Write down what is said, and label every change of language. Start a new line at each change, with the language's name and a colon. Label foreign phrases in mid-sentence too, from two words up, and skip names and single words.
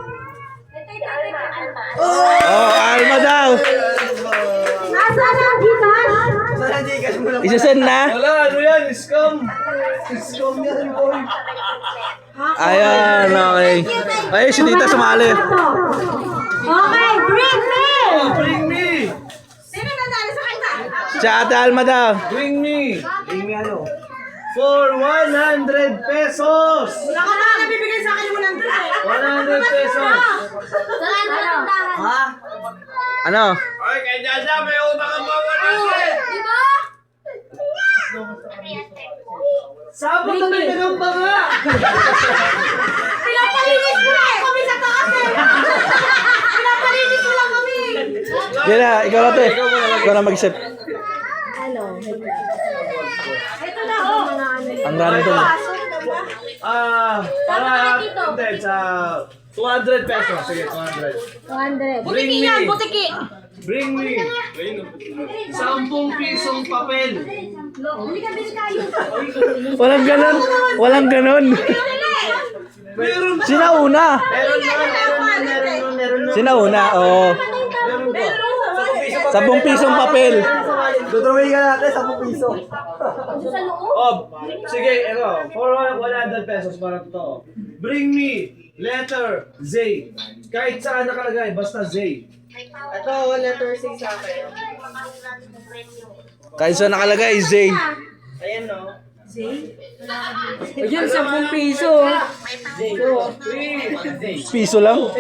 Filipino: Oh, Alma daw. Nasaan ang Gcash? Saan ang Gcash mo lang? Isasend na. Wala, ano yan? Scam. Scam yan, boy. Ayan, okay. Ay, si Tita sumali.
English: Okay, bring me! Bring me.
Filipino: Sino nanalo sa kanya? Si Ate Alma daw.
English: Bring me Bring me ano? for 100 pesos.
Filipino: Wala ka na nabibigay sa akin 100
English: 100 pesos.
Filipino: Ha? Ano? Ay, kay Jaja, may utang ang mga 100. Diba? Sapot na may gagamba nga. Pinapalinis mo lang kami sa taas eh! Pinapalinis mo lang kami! Yan na, ikaw na te. Ikaw na mag-isip. Ito na oh! Ang random. Para, hindi, sa 200 pesos. Sige, 200. 100.
English: Bring me.
Filipino: Butiki!
English: Bring me.
Filipino: 10 pisong papel. Hindi ka bilhin kayo. Walang ganon. Walang ganon. Meron pa. Sinauna. Meron na. Sinauna, oo. 10 pisong papel. Dudraway ka natin, 10 piso. Oh, sige,
English: for 100 pesos
Filipino: para to.
English: Bring me letter Z.
Filipino: Kahit saan nakalagay, basta Z. Ito, letter C sa akin. Kahit saan nakalagay, Zay. Ayan no. Ayun, 10 piso. Piso lang.